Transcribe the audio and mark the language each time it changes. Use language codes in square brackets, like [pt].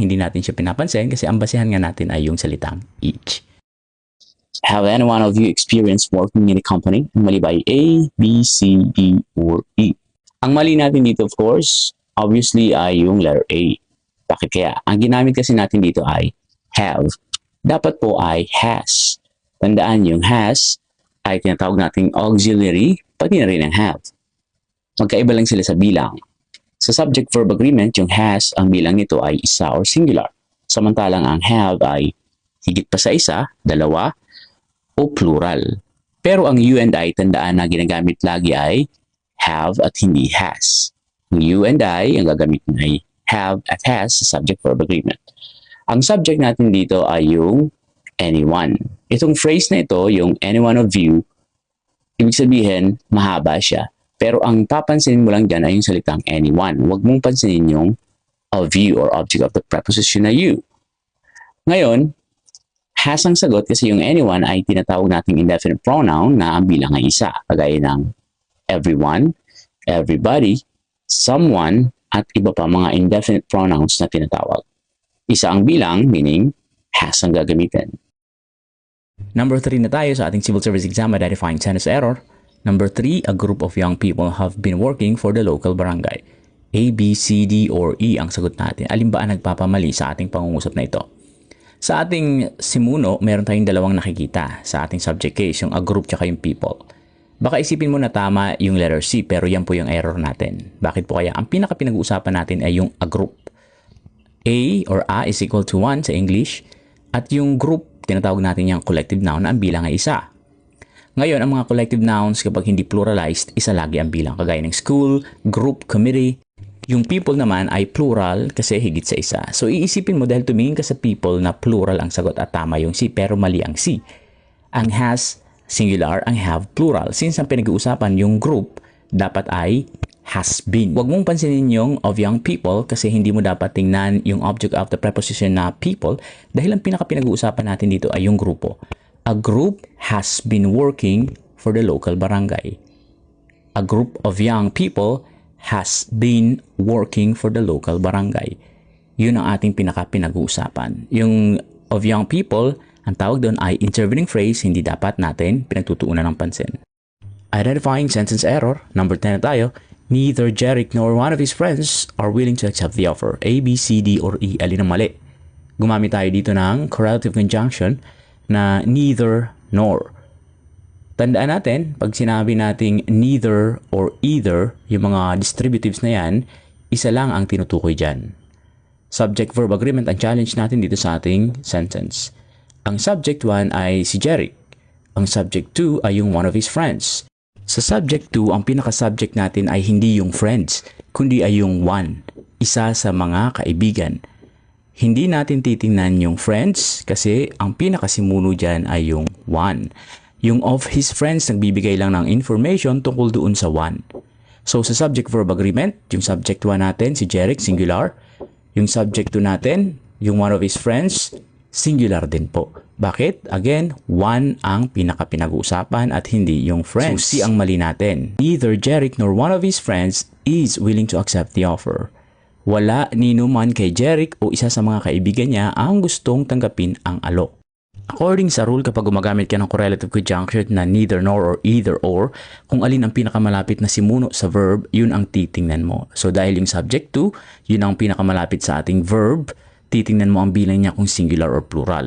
[tl] Hindi natin siya pinapansin kasi ang basihan nga natin ay yung salitang each. [en] Have any one of you experienced working in a company? [tl] Ang mali ba ay A, B, C, D, or E? Ang mali natin dito, of course, obviously ay yung letter A. Bakit kaya? Ang ginamit kasi natin dito ay have. Dapat po ay has. Tandaan yung has ay tinatawag nating auxiliary, pati na rin ang have. Magkaiba lang sila sa bilang. Sa subject-verb agreement, yung has, ang bilang nito ay isa or singular. Samantalang ang have ay higit pa sa isa, dalawa, o plural. Pero ang you and I, tandaan na ginagamit lagi ay have at hindi has. Ang you and I, ang gagamitin ay have at has sa subject-verb agreement. Ang subject natin dito ay yung anyone. Itong phrase na ito, yung [en] any one of you, [tl] ibig sabihin, mahaba siya. Pero ang papansinin mo lang dyan ay yung salitang anyone. Huwag mong pansinin yung of you or object of the preposition na you. Ngayon, has ang sagot kasi yung anyone ay tinatawag nating indefinite pronoun na ang bilang ay isa. Kagaya ng everyone, everybody, someone, at iba pa mga indefinite pronouns na tinatawag. Isa ang bilang, meaning has ang gagamitin. Number 3 na tayo sa ating civil service exam identifying sentence error. [en] Number 3, a group of young people have been working for the local barangay. [tl] A, B, C, D, or E ang sagot natin. Alin ba ang nagpapamali sa ating pangungusap na ito? Sa ating simuno, meron tayong dalawang nakikita sa ating subject case, yung a group tsaka yung people. Baka isipin mo na tama yung letter C, pero yan po yung error natin. Bakit po kaya? Ang pinaka-pinag-uusapan natin ay yung a group. [en] A or a is equal to 1 [tl] sa English. At yung group, tinatawag natin yung collective noun na ang bilang ay isa. Ngayon, ang mga collective nouns kapag hindi pluralized, isa lagi ang bilang. Kagaya ng school, group, committee. Yung people naman ay plural kasi higit sa isa. So iisipin mo dahil tumingin ka sa people na plural ang sagot at tama yung C, pero mali ang C. Ang has, singular, ang have, plural. Since ang pinag-uusapan yung group, dapat ay has been. Huwag mong pansinin yung of young people kasi hindi mo dapat tingnan yung object of the preposition na people dahil ang pinaka-pinag-uusapan natin dito ay yung grupo. [en] A group has been working for the local barangay. A group of young people has been working for the local barangay. [tl] Yun ang ating pinaka-pinag-uusapan. Yung of young people, ang tawag doon ay intervening phrase, hindi dapat natin pinagtutuunan ng pansin. Identifying sentence error, number 10 na tayo. [en] Neither Jeric nor one of his friends are willing to accept the offer. [tl] A, B, C, D, or E. Alin ang mali? Gumamit tayo dito ng correlative conjunction na neither nor. Tandaan natin, pag sinabi nating neither or either, yung mga distributives na yan, isa lang ang tinutukoy dyan. Subject-verb agreement ang challenge natin dito sa ating sentence. Ang subject 1 ay si Jeric. Ang subject 2 ay yung one of his friends. Sa subject 2, ang pinaka-subject natin ay hindi yung friends, kundi ay yung one, isa sa mga kaibigan. Hindi natin titingnan yung friends kasi ang pinakasimuno dyan ay yung one. Yung of his friends, nagbibigay lang ng information tungkol doon sa one. So, sa subject-verb agreement, yung subject 1 natin, si Jeric, singular. Yung subject 2 natin, yung one of his friends, singular din po. Bakit? Again, one ang pinaka-pinag-uusapan at hindi yung friends. So, C ang mali natin. [en] Neither Jeric nor one of his friends is willing to accept the offer. [tl] Wala nino man kay Jeric o isa sa mga kaibigan niya ang gustong tanggapin ang alok. According sa rule, kapag gumagamit ka ng correlative conjunction na neither nor or either or, kung alin ang pinakamalapit na simuno sa verb, yun ang titingnan mo. So dahil yung subject to, yun ang pinakamalapit sa ating verb, titingnan mo ang bilang niya kung singular or plural.